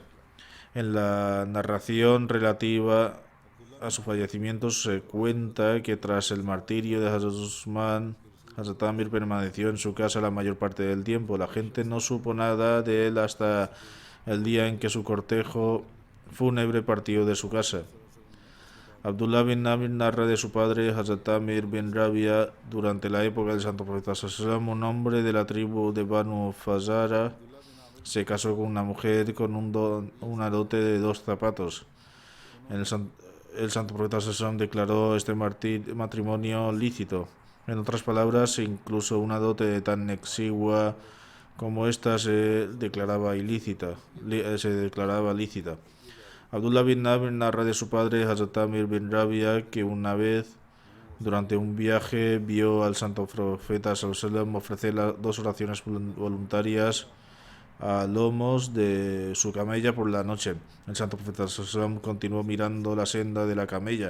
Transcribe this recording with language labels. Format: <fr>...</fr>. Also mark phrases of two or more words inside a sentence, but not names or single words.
<es>En la narración relativa a su fallecimiento se cuenta que tras el martirio de Hazrat Usman, Hazrat Amir permaneció en su casa la mayor parte del tiempo. La gente no supo nada de él hasta el día en que su cortejo fúnebre partió de su casa. Abdullah bin Amir narra de su padre Hazrat Amir bin Rabia durante la época del santo profeta sallallahu, un hombre de la tribu de Banu Fazara se casó con una mujer con una dote de 2 zapatos. El santo profeta sallallahu declaró este matrimonio lícito. En otras palabras, incluso una dote tan exigua como esta se declaraba lícita. Abdullah bin Amir narra de su padre Hazrat Amir bin Rabia que una vez durante un viaje vio al santo profeta sallallahu ofrecer 2 oraciones voluntarias a lomos de su camella por la noche. El santo profeta sallallahu continuó mirando la senda de la camella.</es>